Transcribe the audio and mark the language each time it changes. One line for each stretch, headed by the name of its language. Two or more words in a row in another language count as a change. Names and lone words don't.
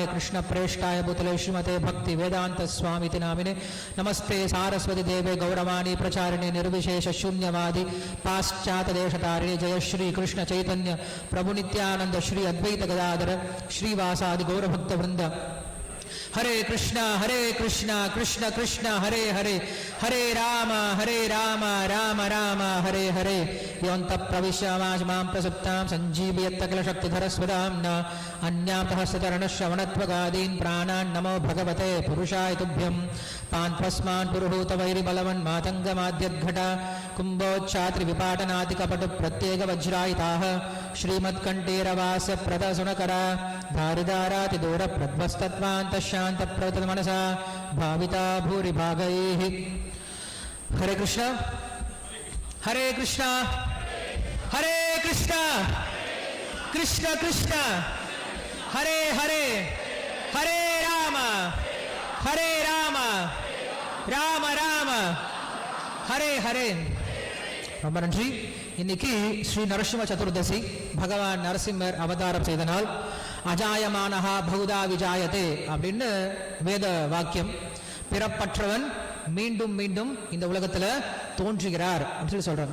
Sanskrit: कृष्णप्रेष्ठाय भूतले श्रीमते भक्तिवेदान्तस्वामिति नामिने नमस्ते सारस्वती देवे गौरवाणी प्रचारिणे निर्विशेष शून्यवादी पाश्चातदेशतारिणे जय श्री कृष्ण चैतन्य प्रभु नित्यानंद श्री अद्वैत गदाधर श्रीवासादि गौरभक्तवृंद हरे कृष्णा कृष्ण कृष्ण हरे हरे हरे राम राम राम हरे हरे योऽन्तः प्रविश्य मां प्रसुप्तां सञ्जीवयत्त किल शक्तिधरस्वदाम्ना अन्यातः सतरणश्रवणत्वगादीन् प्राणान् नमो भगवते पुरुषाय तुभ्यं पान्त्वस्मान् पुरुहूतवैरिबलवन्मातङ्गमाद्यद्घटा कुम्भोच्छात्रिविपाटनादिकपटुप्रत्येकवज्रायिताः श्रीमत्कण्ठेरवास्य प्रदसुणकरा धारिदारातिदूरप्रध्वस्तत्वान्तशान्तप्रवृतमनसा भाविता भूरि भागैः हरे कृष्ण कृष्ण कृष्ण हरे हरे हरे राम राम राम हरे हरे
Tamil: ரொம்ப நன்றி. இன்னைக்கு ஸ்ரீ நரசிம்ம சதுர்தசி பகவான் நரசிம்மர் அவதாரம் செய்த நாள்.
Sanskrit: अजायमानः बहुधा विजायते
Tamil: அப்படின்னு வேத வாக்கியம். பிறப்பற்றவன் மீண்டும் மீண்டும் இந்த உலகத்துல தோன்றுகிறார் அப்படின்னு சொல்லி சொல்றாங்க.